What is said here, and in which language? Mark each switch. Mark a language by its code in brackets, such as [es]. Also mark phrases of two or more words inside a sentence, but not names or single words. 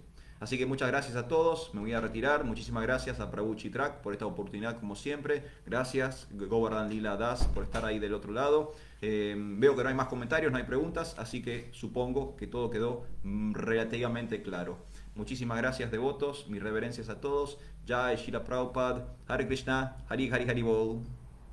[es] Así que muchas gracias a todos, me voy a retirar. Muchísimas gracias a Prabhu Chitrak por esta oportunidad, como siempre. Gracias, Govardhan Lila Das, por estar ahí del otro lado. Veo que no hay más comentarios, no hay preguntas, así que supongo que todo quedó relativamente claro. Muchísimas gracias, devotos, mis reverencias a todos. [bn] Jai Shila Prabhupada, Hare Krishna, Hari Hari Hari Bol.